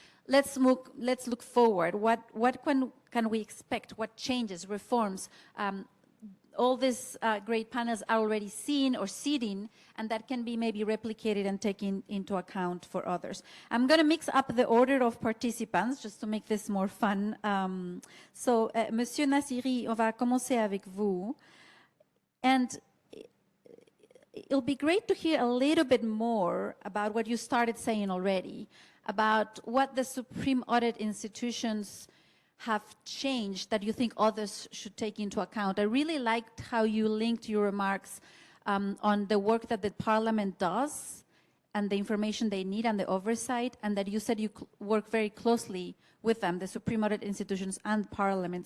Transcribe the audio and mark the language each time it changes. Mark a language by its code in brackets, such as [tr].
[en] Let's look forward. What can we expect? What changes, reforms? All these great panels are already seen or seeding, and that can be maybe replicated and taken into account for others. I'm going to mix up the order of participants just to make this more fun. [fr] So, Monsieur Naciri, on va commencer avec vous. [en] And it'll be great to hear a little bit more about what you started saying already, about what the Supreme Audit institutions have changed that you think others should take into account. I really liked how you linked your remarks on the work that the Parliament does and the information they need and the oversight, and that you said you work very closely with them, the Supreme Audit institutions and Parliament.